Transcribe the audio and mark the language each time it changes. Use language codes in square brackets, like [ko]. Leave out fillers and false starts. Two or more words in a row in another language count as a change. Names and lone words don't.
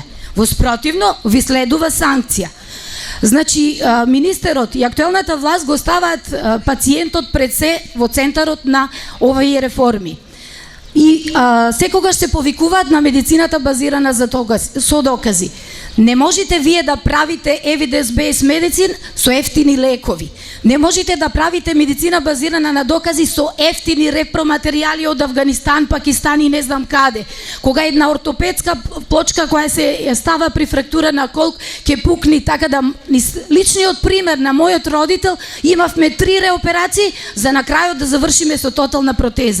[mk] Во спротивно, ви следува санкција. Значи, министерот и актуелната власт го ставаат пациентот пред се во центарот на овие реформи. И секогаш се повикуваат на медицината базирана со докази. Не можете вие да правите [en] evidence-based medicine [mk] со ефтини лекови. Не можете да правите медицина базирана на докази со ефтини репроматеријали од Авганистан, Пакистан и не знам каде. Кога една ортопедска плочка која се става при фрактура на колк ќе пукни, така да личниот пример на мојот родител, имавме 3 реоперации за на крајот да завршиме со тотална протеза.